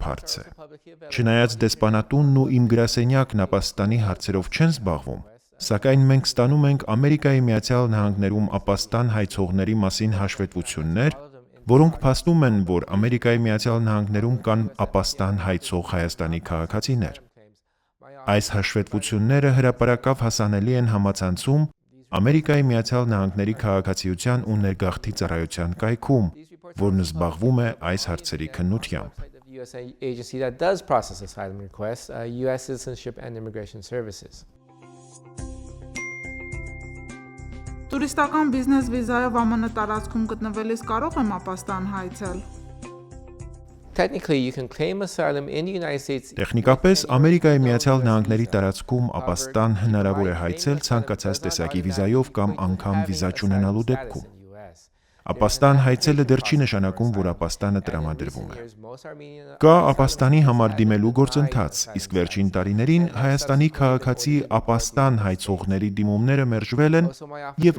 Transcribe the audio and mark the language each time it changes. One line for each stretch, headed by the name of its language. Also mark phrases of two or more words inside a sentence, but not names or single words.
Armenian: հարց է։ Չնայած դեսպանատունն ու իմ գրասենյակն ապաստանի հարցերով չեն զբաղվում, սակայն մենք ստանում ենք Ամերիկայի Միացյալ Նահանգներում ապաստան հայցողների մասին հաշվետվություններ, որոնք փաստում են, որ Ամերիկայի Միացյալ Նահանգներում կան ապաստան հայցող Հայաստանի քաղաքացիներ։ Այս հաշվետվությունները հրապարակավ հասանելի են համացանցում Ամերիկայի Միացյալ Նահանգների քաղաքացիության ու ներգաղթի ծառայության կայքում, որն զբաղվում է այս հարցերի քննությամբ։
English: agency that does process asylum requests, U.S. Citizenship and Immigration Services.
Armenian: Տուրիստական բիզնես վիզայով ԱՄՆ տարածքում գտնվելիս կարող եմ ապաստան հայցել։
English: Technically, you can claim asylum in the United States.
Armenian: Տեխնիկապես Ամերիկայի Միացյալ Նահանգների տարածքում ապաստան հնարավոր է հայցել ցանկացած տեսակի վիզայով կամ անգամ վիզա չունենալու դեպքում։ Ապաստան հայցելը դեռ չի նշանակում, որ ապաստանը տրամադրվում է։ Կա ապաստանի համար դիմելու գործընթաց, իսկ վերջին տարիներին Հայաստանի քաղաքացի ապաստան հայցողների դիմումները մերժվել են եւ